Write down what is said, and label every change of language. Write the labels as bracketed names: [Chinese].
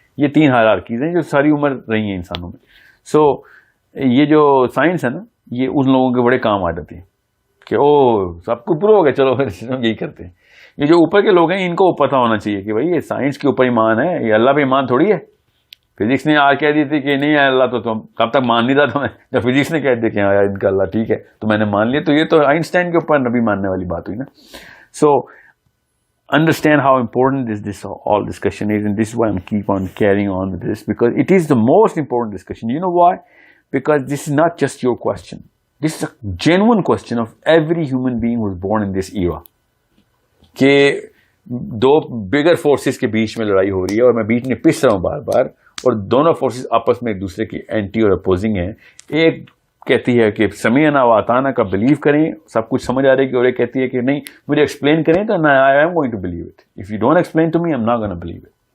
[Urdu] یہ 3 ہائرارکیز ہیں جو ساری عمر رہی ہیں انسانوں میں. سو یہ جو سائنس ہے نا, یہ ان لوگوں کے بڑے کام آ جاتی ہے کہ او سب کو پرو ہو گیا, چلو یہی کرتے ہیں. یہ جو اوپر کے لوگ ہیں ان کو پتہ ہونا چاہیے کہ بھائی یہ سائنس کے اوپر ایمان ہے, یہ اللہ پہ ایمان تھوڑی ہے. فزکس نے آج کہہ دی تھی کہ نہیں ہے اللہ, تو تم کب تک مان نہیں رہا تھا میں, جب فزکس نے کہہ دیا کہ ہاں ان کا اللہ ٹھیک ہے تو میں نے مان لیا, تو یہ تو آئنسٹائن کے اوپر نبی ماننے والی بات ہوئی نا. [English] So understand how important this all discussion is, and this is why I'm keep on carrying on with this, because it is the most important discussion. You know why? Because this is not just your question. This is a genuine question of every human being who was born in this era. [Urdu] کہ 2 bigger forces کے بیچ میں لڑائی ہو رہی ہے, اور میں بیچ میں پس رہا ہوں بار بار, اور دونوں فورسز آپس میں ایک دوسرے کی اینٹی اور اپوزنگ ہیں. ایک کہتی ہے کہ سمیعنا و اطعنا کا بلیو کریں, سب کچھ سمجھ آ رہی ہے, اور ایک کہتی ہے کہ نہیں مجھے ایکسپلین کریں تو [English] I am going to believe it, if you don't explain to me I am not gonna believe it.